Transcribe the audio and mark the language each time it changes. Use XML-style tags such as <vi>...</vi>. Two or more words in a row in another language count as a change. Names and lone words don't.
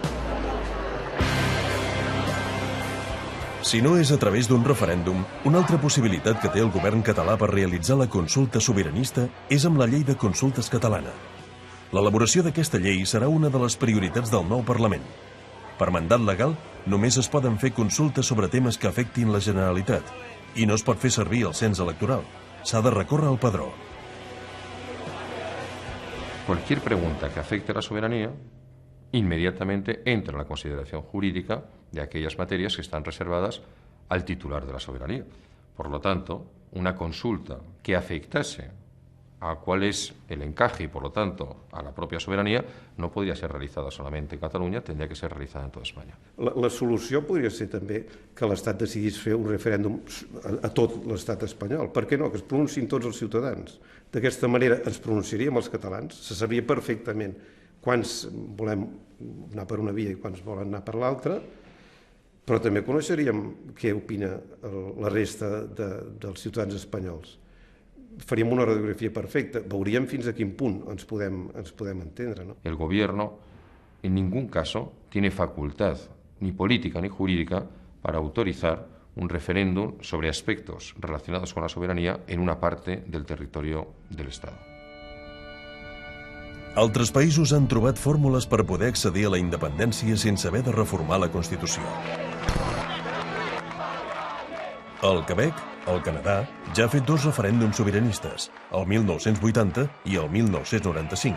<ca>Si no és a través d'un referèndum, una altra possibilitat que té el govern català per realitzar la consulta sobiranista és amb la llei de consultes catalana. L'elaboració d'aquesta llei serà una de les prioritats del nou Parlament. Per mandat legal, només es poden fer consultes sobre temes que afectin la Generalitat i no es pot fer servir el cens electoral. S'ha de recórrer al padró.</ca> <es>Cualquier pregunta que afecte a la soberanía inmediatamente entra en la consideración jurídica de aquellas materias que están reservadas al titular de la soberanía. Por lo tanto, una consulta que afectase a cuál es el encaje y, por lo tanto, a la propia soberanía,</es> <ca>no podria ser realitzada solament en Catalunya, tindria que ser realitzada en tota Espanya. La solució podria ser també que l'Estat decidís fer un referèndum a tot l'Estat espanyol. Per què no? Que es pronunciïn tots els ciutadans. D'aquesta manera ens pronunciaríem els catalans, se sabria perfectament quants volem anar per una via i quants volen anar per l'altra, però també coneixeríem què opina la resta dels ciutadans espanyols. Faríem una radiografia perfecta, veuríem fins a quin punt ens podem entendre. ¿No?</ca> <es>El gobierno en ningún caso tiene facultad, ni política ni jurídica, para autorizar un referéndum sobre aspectos relacionados con la soberanía en una parte del territorio del Estado.</es> <ca>Altres països han trobat fórmules per poder accedir a la independència sense haver de reformar la Constitució. El Quebec, el Canadà, ja ha fet dos referèndums sobiranistes, el 1980 i el 1995.</ca>